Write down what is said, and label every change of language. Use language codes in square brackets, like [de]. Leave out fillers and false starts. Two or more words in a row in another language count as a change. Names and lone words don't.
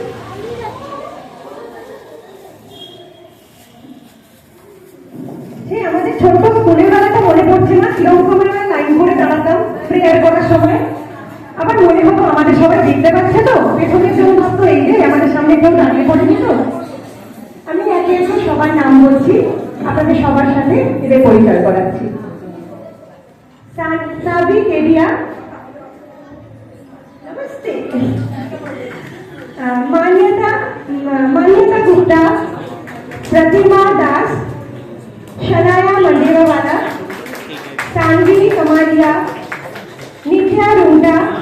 [bn] আমাদের ছোট্ট স্কুলের বেলাটা মনে পড়ছে না, কিরকম আমরা লাইন করে দাঁড়াতাম প্রেয়ার করার সময়। আবার মনে হতো আমাদের সবাই দেখতে পাচ্ছে তো, পেছনের জন্য তো এই যে আমাদের সামনে কেউ দাঁড়িয়ে পড়েনি তো। আমি একে একে সবার নাম বলছি, আপনাদের সবার সাথে এদের পরিচয় করাচ্ছি। सावी केडिया, नमस्ते। मान्यता गुप्ता, प्रतिमा दास, शनाया मंडेरवाला, सानवी कमारिया, नित्या रुंडा,